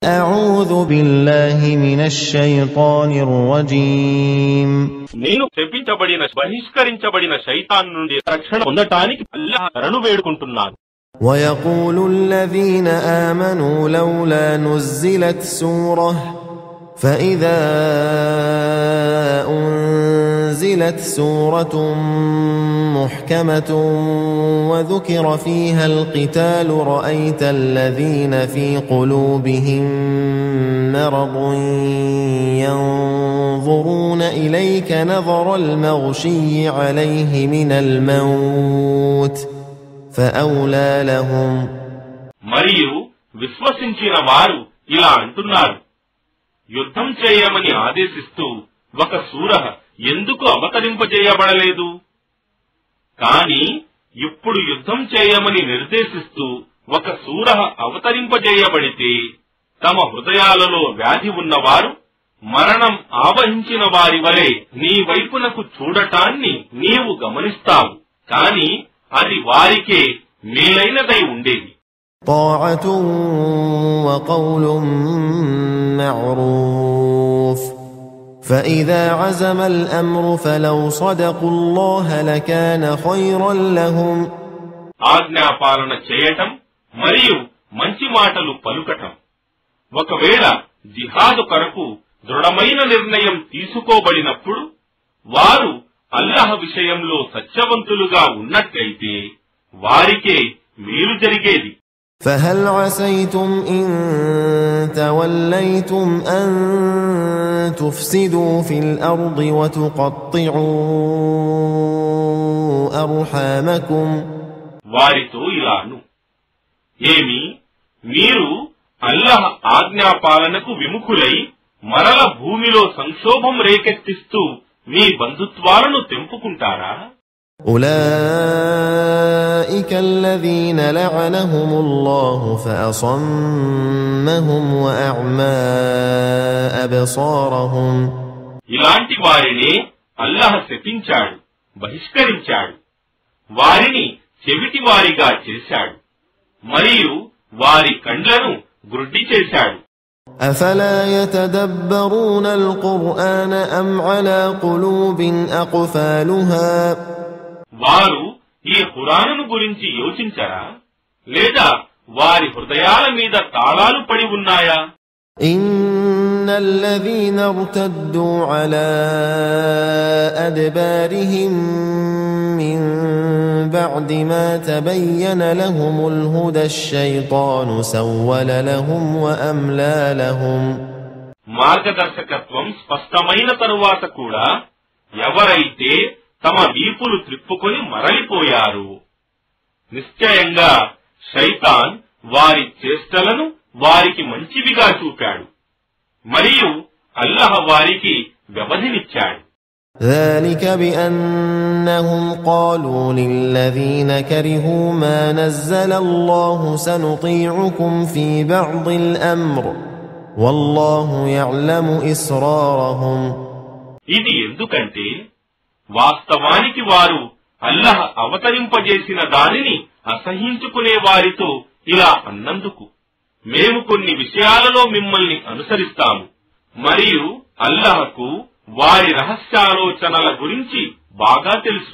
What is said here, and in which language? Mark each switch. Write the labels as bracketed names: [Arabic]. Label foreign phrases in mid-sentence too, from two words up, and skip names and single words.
[Arabic] أعوذ بالله من الشيطان الرجيم [Telugu] నేను శపించబడిన బహిష్కరించబడిన శైతాన్ నుండి రక్షణ పొందటానికి అల్లాహ్ శరణు వేడుకుంటున్నాను. [Arabic] ويقول الذين آمنوا لولا نزلت سورة فإذا أنزلت سورة محكمة وذكر فيها القتال رأيت الذين في قلوبهم مرض ينظرون إليك نظر المغشي عليه من الموت فأولى لهم. [Telugu] మరియు విశ్వసించిన వారు ఇలా అంటున్నారు, యుద్ధం చేయమని ఆదేశిస్తూ ఒక సూరహ ఎందుకు అవతరింపజేయబడలేదు? కాని ఇప్పుడు యుద్ధం చేయమని నిర్దేశిస్తూ ఒక సూరహ అవతరింపజేయబడితే తమ హృదయాలలో వ్యాధి ఉన్నవారు మరణం ఆవహించిన వారి వలె నీ వైపునకు చూడటాన్ని నీవు గమనిస్తావు. కాని అది వారికే మేలైనదై ఉండేది. [Arabic] طاعة وقول معروف فإذا عزم الأمر فلو صدقوا الله لكان خيرا لهم. [Telugu] ఆజ్ఞాపాలన చేయటం మరియు మంచి మాటలు పలుకటం. ఒకవేళ జిహాదు కొరకు దృఢమైన నిర్ణయం తీసుకోబడినప్పుడు వారు అల్లాహ్ విషయంలో సత్యవంతులుగా ఉన్నట్లయితే వారికే మేలు జరిగేది. [Arabic] فهل عسيتم إن توليتم أن تفسدوا في الأرض وتقطعوا أرحامكم. [Telugu] వారితో ఇలాను, ఏమి మీరు అల్లాహ్ ఆజ్ఞాపాలనకు విముఖులై మరల భూమిలో సంక్షోభం రేకెత్తిస్తూ మీ బంధుత్వాలను తెంపుకుంటారా? [Arabic] أولئك الذين لعنهم الله فأصمهم وأعمى أبصارهم. [Telugu] ఇలాంటి వారిని అల్లాహ్ శపించాడు, బహిష్కరించాడు, వారిని చెవిటి వారిగా చేశాడు మరియు వారి కండ్లను గుడ్డి చేశాడు. [Arabic] أفلا يتدبرون القرآن أم على قلوب أقفالها. [Telugu] వారు ఈ ఖురానును గురించి యోచించరా, లేదా వారి హృదయాల మీద తాళాలు పడి ఉన్నాయా? [Arabic] إن الذين ارتدوا على أدبارهم من بعد ما تبين لهم الهدى الشيطان سول لهم وأملى لهم. [Telugu] మార్గదర్శకత్వం స్పష్టమైన తరువాత కూడా ఎవరైతే తమ వీపులు త్రిప్పుకొని మరలిపోయారు, నిశ్చయంగా శైతాన్ వారి చేష్టలను వారికి మంచివిగా చూపాడు మరియు అల్లాహ్ వారికి వ్యవధినిచ్చాడు. [Arabic] ذلك بأنهم قالوا للذين كرهوا ما نزل الله سنطيعكم في بعض الأمر والله يعلم إسرارهم. [Telugu] ఇది ఎందుకంటే వాస్తవానికి వారు అల్లాహ్ అవతరింపజేసిన దానిని అసహించుకునే వారితో ఇలా అన్నందుకు, మేము కొన్ని విషయాలలో మిమ్మల్ని అనుసరిస్తాము మరియు అల్లాహ్కు వారి రహస్యాలోచనల గురించి బాగా తెలుసు.